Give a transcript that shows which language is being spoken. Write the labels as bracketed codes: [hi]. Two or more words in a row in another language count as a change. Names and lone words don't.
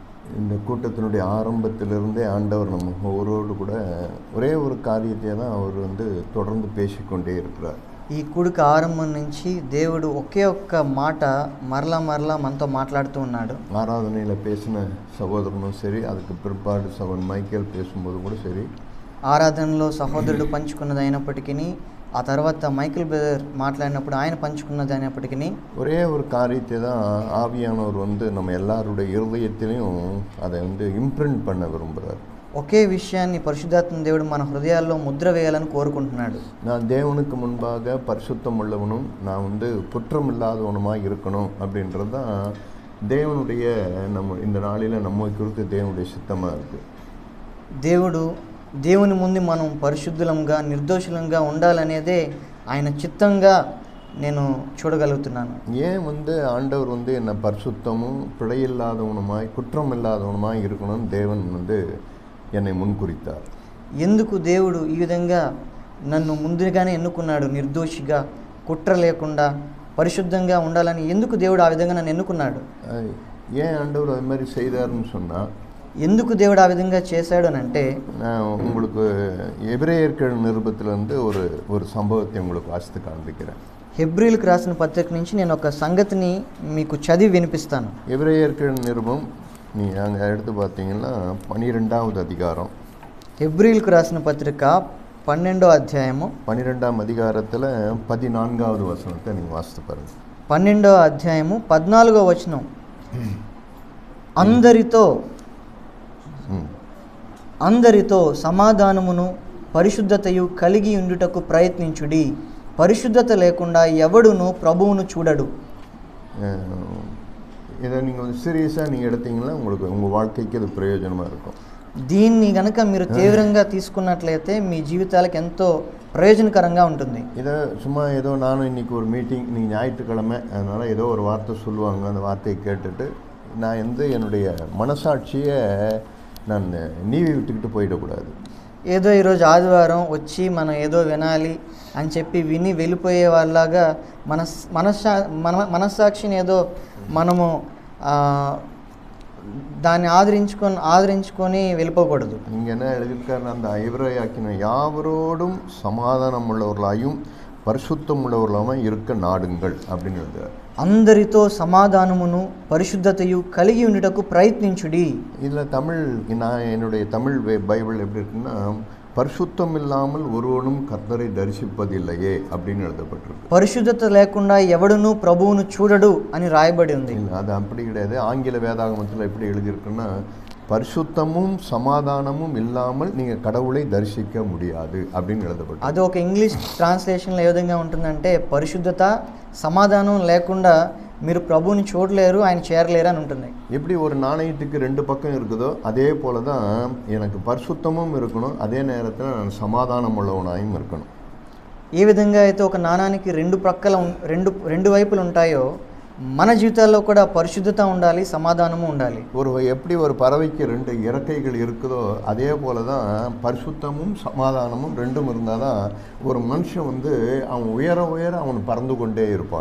[ta] இந்த கூட்டத்தினுடைய ஆரம்பத்திலிருந்தே ஆண்டவர் நம்ம ஒவ்வொருவரோடு கூட ஒரே ஒரு காரியத்தை தான் அவர் தொடர்ந்து பேசிக்கொண்டே இருக்கிறார். [te] ఈ కూడిక ఆరంభం నుంచి దేవుడు ఒకే ఒక్క మాట మరలా మనతో మాట్లాడుతూ ఉన్నాడు. [ta] ஆராதனையில் பேசின சகோதரனும் சரி, அதுக்கு பிற்பாடு சகோதரன் மைக்கேல் பேசும்போது கூட சரி, [te] ఆరాధనలో సహోదరుడు పంచుకున్నది అయినప్పటికీ, ఆ తర్వాత మైకిల్ బ్రదర్ మాట్లాడినప్పుడు ఆయన పంచుకున్నది అయినప్పటికీ, [ta] ஒரே ஒரு காரியத்தை தான் ஆவியானவர் நம்ம எல்லாருடைய இருதயத்திலையும் அதை இம்ப்ரிண்ட் பண்ண விரும்புகிறார். [te] ఒకే విషయాన్ని పరిశుద్ధాత్మ దేవుడు మన హృదయాల్లో ముద్ర వేయాలని కోరుకుంటున్నాడు. [ta] நான் தேவனுக்கு முன்பாக பரிசுத்தம் உள்ளவனும் நான் குற்றம் இல்லாதவனுமாக இருக்கணும் அப்படின்றது தான் தேவனுடைய இந்த நாளில் நம்ம குறித்து தேவனுடைய சித்தமாக இருக்குது. [te] దేవుని ముందు మనం పరిశుద్ధులంగా నిర్దోషులంగా ఉండాలనేదే ఆయన చిత్తంగా నేను చూడగలుగుతున్నాను. [ta] ஏன் ஆண்டவர் என்ன பரிசுத்தமும் பிழையில்லாதவனுமாய் குற்றம் இல்லாதவனுமாய் இருக்கணும்னு தேவன் என்னை முன்குறித்தார். [te] ఎందుకు దేవుడు ఈ విధంగా నన్ను ముందుగానే ఎన్నుకున్నాడు? నిర్దోషిగా, కుట్ర లేకుండా, పరిశుద్ధంగా ఉండాలని ఎందుకు దేవుడు ఆ విధంగా నన్ను ఎన్నుకున్నాడు? [ta] ஏன் ஆண்டவர் அது மாதிரி செய்தார்னு சொன்னால், [te] ఎందుకు దేవుడు ఆ విధంగా చేశాడు అని అంటే, [ta] நான் உங்களுக்கு எபிரேயர்கள் நிருபத்திலிருந்து ஒரு சம்பவத்தை உங்களுக்கு வாசித்து காண்பிக்கிறேன். [te] హెబ్రీలకు రాసిన పత్రిక నుంచి నేను ఒక సంగతిని మీకు చదివి వినిపిస్తాను. [ta] எபிரேயர்கள் நிருபம் நீங்கள் அங்கே எடுத்து பார்த்தீங்கன்னா 12வது அதிகாரம். [te] హెబ్రీలకు రాసిన పత్రిక 12వ అధ్యాయము [ta] 12వ அதிகாரத்தில் 14வது వచనத்தை நீங்கள் వాసిத்து பாருங்கள். [te] 12వ అధ్యాయము 14వ వచనం, అందరితో సమాధానమును పరిశుద్ధతయు కలిగి ఉండుటకు ప్రయత్నించుడి, పరిశుద్ధత లేకుండా ఎవడును ప్రభువును చూడడు. [ta] இதை நீங்கள் சீரியஸாக நீங்கள் எடுத்தீங்கன்னா உங்கள் வாழ்க்கைக்கு அது பிரயோஜனமாக இருக்கும். [te] దీన్ని కనుక మీరు తీవ్రంగా తీసుకున్నట్లయితే మీ జీవితాలకు ఎంతో ప్రయోజనకరంగా ఉంటుంది. [ta] இதை சும்மா ஏதோ நானும் இன்றைக்கி ஒரு மீட்டிங், நீங்கள் ஞாயிற்றுக்கிழமை, அதனால் ஏதோ ஒரு வார்த்தை சொல்லுவாங்க, அந்த வார்த்தையை கேட்டுட்டு நான் என்னுடைய మనసాక్షిயை நான் நீவி விட்டுக்கிட்டு పోయిடக்கூடாது. [te] ఏదో ఈరోజు ఆదివారం వచ్చి మనం ఏదో వినాలి అని చెప్పి విని వెళ్ళిపోయే వాళ్ళలాగా మనస్సాక్షిని ఏదో మనము దాన్ని ఆదరించుకొని వెళ్ళిపోకూడదు. [ta] இங்கே என்ன எழுதியிருக்காருன்னா, அந்த ஐவரையாக்கின யாவரோடும் சமாதானம் உள்ளவர்களாயும் பரிசுத்தம் உள்ளவர்களாகவும் இருக்க நாடுங்கள் அப்படின்னு எழுதுறாரு. [te] అందరితో సమాధానమును పరిశుద్ధతయు కలిగి ఉండుటకు ప్రయత్నించుడి. [ta] இதில் என்னுடைய தமிழ் பைபிள் எப்படி இருக்குன்னா, பரிசுத்தம் இல்லாமல் ஒருவனும் கர்த்தரை தரிசிப்பதில்லையே அப்படின்னு எழுதப்பட்டிருக்கு. [te] పరిశుద్ధత లేకుండా ఎవడును ప్రభువును చూడడు అని రాయబడి ఉంది. [ta] அது அப்படி கிடையாது. ஆங்கில வேதாகமத்தில் எப்படி எழுதியிருக்குன்னா, பரிசுத்தமும் சமாதானமும் இல்லாமல் நீங்கள் கடவுளை தரிசிக்க முடியாது அப்படின்னு எழுதப்பட்டது. [te] అది ఒక [en] English translationలో [te] ఏ విధంగా ఉంటుందంటే, పరిశుద్ధత సమాధానం లేకుండా మీరు ప్రభువుని చూడలేరు, ఆయన చేరలేరు అని ఉంటుంది. [ta] எப்படி ஒரு நாணயத்துக்கு 2 பக்கம் இருக்குதோ அதே போல தான் எனக்கு பரிசுத்தமும் இருக்கணும், அதே நேரத்தில் நான் சமாதானம் உள்ளவனாயும் இருக்கணும். [te] ఏ విధంగా అయితే ఒక నాణానికి రెండు వైపులు ఉంటాయో, మన జీవితాల్లో కూడా పరిశుద్ధత ఉండాలి, సమాధానము ఉండాలి. [ta] எப்படி ஒரு பறவைக்கு 2 இறக்கைகள் இருக்குதோ அதே போல தான் பரிசுத்தமும் சமாதானமும் ரெண்டும் இருந்தால் தான் ஒரு மனுஷன் அவன் உயர அவன் பறந்து கொண்டே இருப்பான்.